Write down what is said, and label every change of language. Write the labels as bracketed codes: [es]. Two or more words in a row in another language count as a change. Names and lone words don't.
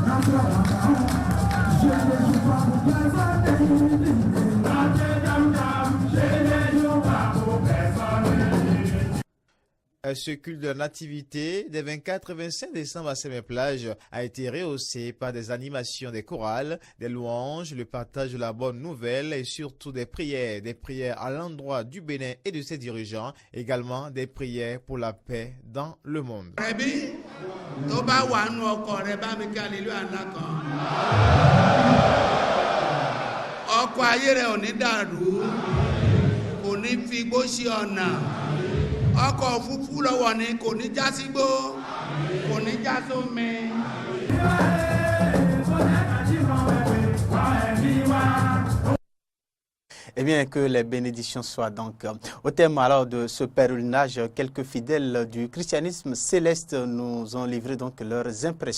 [fr] Ce culte de la nativité des 24 et 25 décembre à Sémé-Plage a été rehaussé par des animations des chorales, des louanges, le partage de la bonne nouvelle et surtout des prières à l'endroit du Bénin et de ses dirigeants, également des prières pour la paix dans le monde. [yo] Ọkọ̀ òfúrufú lọ́wọ́ ni kò ní já sígbó, kò ní já sómi. [fr] Eh bien, que les bénédictions soient donc. Au terme alors de ce pèlerinage, quelques fidèles du christianisme céleste nous ont livré donc leurs impressions.